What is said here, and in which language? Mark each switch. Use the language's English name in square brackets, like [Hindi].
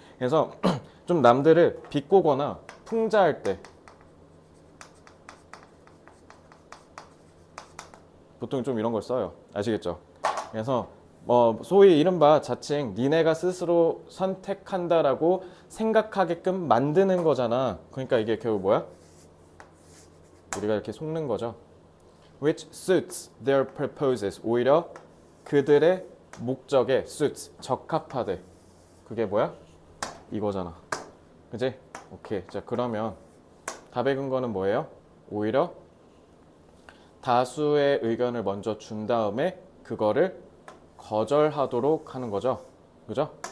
[Korean] 그래서 좀 남들을 비꼬거나 풍자할 때 보통 좀 이런 걸 써요. 아시겠죠? 그래서 소위 이른바 자칭 니네가 스스로 선택한다라고 생각하게끔 만드는 거잖아. 그러니까 이게 결국 뭐야? 우리가 이렇게 속는 거죠. [English] Which suits their purposes. [Korean] 오히려 그들의 목적에 suits, 적합하대. 그게 뭐야? 이거잖아. 그지? 오케이. 자, 그러면 답의 근거는 뭐예요? 오히려 다수의 의견을 먼저 준 다음에 그거를 거절하도록 하는 거죠. 그죠?